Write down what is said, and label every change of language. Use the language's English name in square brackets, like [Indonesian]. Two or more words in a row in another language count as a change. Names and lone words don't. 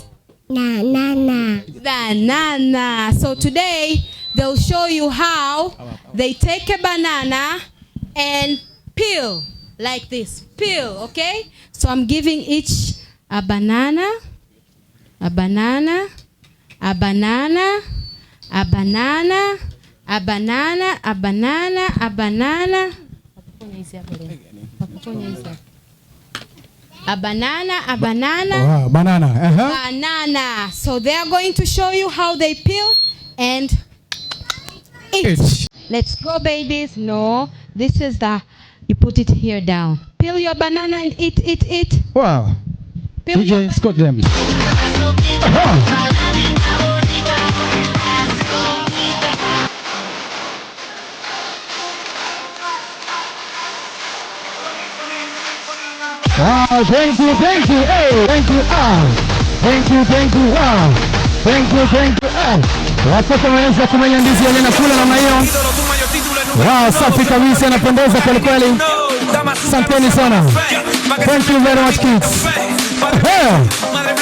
[English] Banana. Banana. So today they'll show you how they take a banana and peel like this. Peel, okay? So I'm giving each a banana, a banana, a banana, a banana, a banana, a banana. A banana, a banana. Wow, banana. Banana. So they are going to show you how they peel and eat. Let's go, babies. No, this is you put it here down. Peel your banana and eat. Wow. Peel DJ Scott them. Wow, thank you. Hey, thank you. Thank you. Wow. Thank you. [Swahili] Watoto wanaweza kumenya ndizi yenye nakula namna hiyo. Wow, safi kabisa, inapendeza kweli kweli. Asanteni sana. [English] Thank you very much, kids.